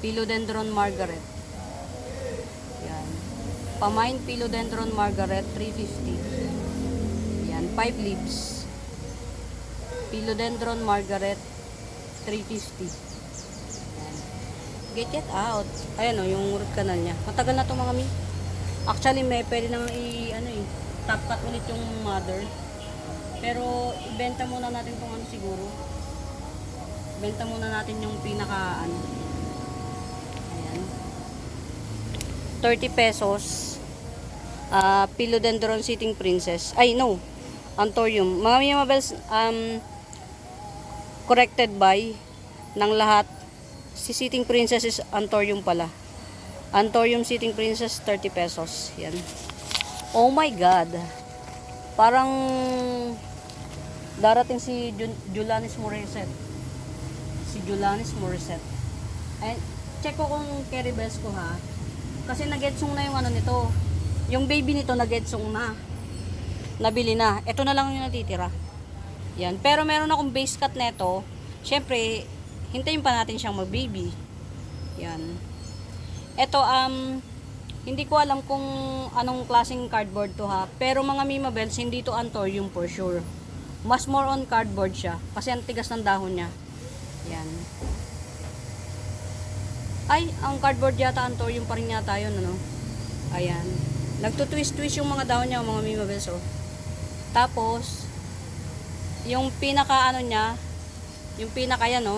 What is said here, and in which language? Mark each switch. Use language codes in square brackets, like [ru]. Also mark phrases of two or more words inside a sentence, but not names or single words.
[tl] Philodendron Margaret. Ayan. Pamain Philodendron Margaret, 350. Ayan. 5 leaves. Philodendron Margaret, 350. Ayan. [en] Get out. [tl] Ayan o, yung root canal niya. Matagal na to mga mi. Actually, may pwede nang [en] top cut [tl] ulit yung mother. Pero, ibenta muna natin tong ano siguro. Ibenta muna natin yung pinaka ano. Ayan. 30 pesos. Philodendron Sitting Princess. Ay, no. Anthurium. Mga Mima Bells, [en] corrected by [tl] ng lahat. Si Sitting Princess is Anthurium pala. Anthurium Sitting Princess, 30 pesos. [en] Yan. Oh my God. [tl] Parang darating si Julanis Morissette. Si Julanis Morissette. Ay, check ko kung carry bells ko ha. Kasi nagetsong na yung ano nito. Yung baby nito nagetsong na. Nabili na. Ito na lang yung natitira. Yan. Pero meron akong [en] base cut [tl] neto. Syempre, hintayin pa natin siyang mag-baby. Yan. Ito, hindi ko alam kung anong klaseng cardboard to ha. Pero mga Mima Bells, hindi to Anthurium for sure. Mas [en] more on cardboard [tl] siya. Kasi ang tigas ng dahon niya. Yan. Ay, ang cardboard yata Anthurium pa rin yata yun, ano? Ayan. Nagtutwist-twist yung mga dahon niya, mga Mima Bells, oh. Tapos, yung pinaka ano niya, yung pinaka yan, oh.